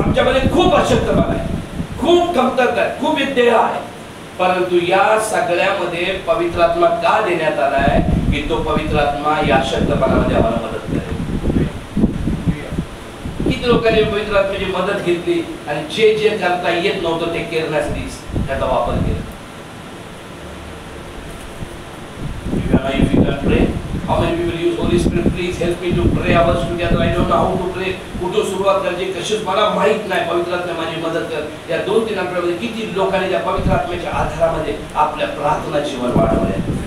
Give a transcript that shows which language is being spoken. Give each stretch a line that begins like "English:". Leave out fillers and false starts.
Marathi: आमच्यामध्ये खूप अशक्तपणा आहे, खूप कमतरता आहे, खूप देह आहे, परंतु या सगळ्यामध्ये पवित्र आत्मा का देण्यात आलाय की तो पवित्र आत्मा या अशक्तपणामध्ये आम्हाला मदत करेल. किती लोकांनी पवित्र आत्म्याची मदत घेतली आणि जे जे करता येत नव्हतं ते करण्यासाठी त्याचा वापर केला.
English: If you can pray, how many people use Holy Spirit? Please help me to pray hours together. I don't know how to pray.
Marathi: कुठून सुरुवात करायची कशीच मला माहित नाही. पवित्र आत्मा माझी मदत कर. या 2-3 आठवड्यामध्ये किती लोकांनी त्या पवित्र आत्म्याच्या आधारामध्ये आपल्या प्रार्थना जीवन वाढवले.